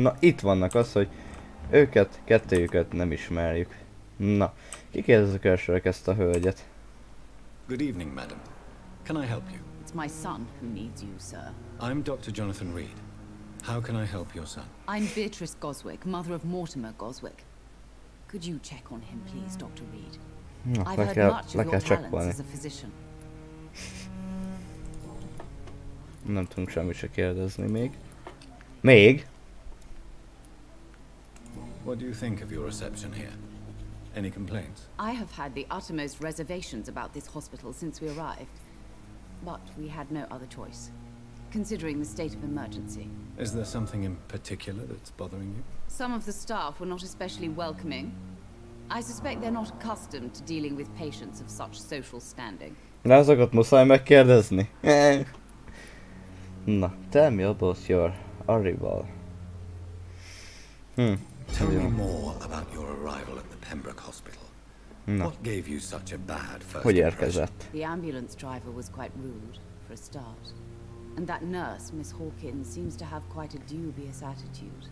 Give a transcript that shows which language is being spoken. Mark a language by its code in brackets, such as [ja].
[hu] Na itt vannak az, hogy őket, kettőjüket nem ismerjük. Na, kikérdezzük elsőre ezt a hölgyet. [en] Good evening, madam. Can I help you? It's my son who needs you, sir. I'm Dr. Jonathan Reed. How can I help your son? I'm Beatrice Goswick, mother of Mortimer Goswick. Could you check on him, please, Dr. Reed? Na, I've heard much of your talents as a physician. [hu] Nem tudunk semmit se kérdezni még. Még? [en] What do you think of your reception here? Any complaints? I have had the uttermost reservations about this hospital since we arrived. But we had no other choice, considering the state of emergency. Is there something in particular that's bothering you? Some of the staff were not especially welcoming. I suspect they're not accustomed to dealing with patients of such social standing. [hu] De azokat muszáj megkérdezni. [en] Na, tell me about your arrival. Tell me more about your arrival at the Pembroke Hospital. No. What gave you such a bad first [hu] Hogy érkezett? [en] The ambulance driver was quite rude, for a start. And that nurse, Miss Hawkins, seems to have quite a dubious attitude.